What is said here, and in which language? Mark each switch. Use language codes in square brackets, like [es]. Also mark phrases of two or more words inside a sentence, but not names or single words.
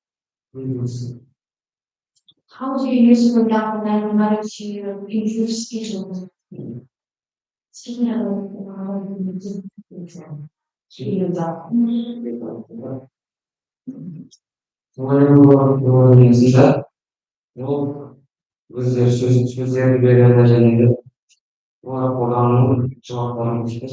[en] How do you use the mathematics to improve speech and speaking [kk] Duolingo'da ол өздері сөздерді береді және де олар қолданудың жауаптарын